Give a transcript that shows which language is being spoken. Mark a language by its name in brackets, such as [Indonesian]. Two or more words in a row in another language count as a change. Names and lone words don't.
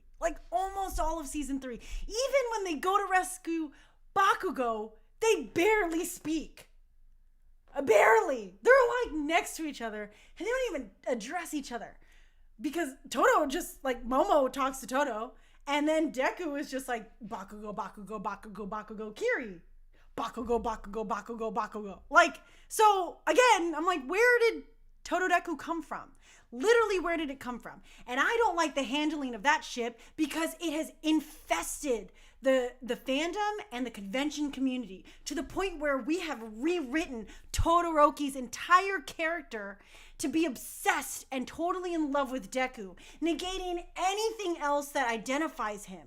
[English] Like, almost all of season 3. Even when they go to rescue Bakugo, they barely speak. Barely. They're, like, next to each other, and they don't even address each other. Because Toto just, like, Momo talks to Toto, and then Deku is just like, Bakugo, Bakugo, Bakugo, Bakugo, Kiri. Bakugo, Bakugo, Bakugo, Bakugo. Like, so, again, I'm like, where did Tododeku come from? Literally, where did it come from? And I don't like the handling of that ship because it has infested the fandom and the convention community to the point where we have rewritten Todoroki's entire character to be obsessed and totally in love with Deku, negating anything else that identifies him.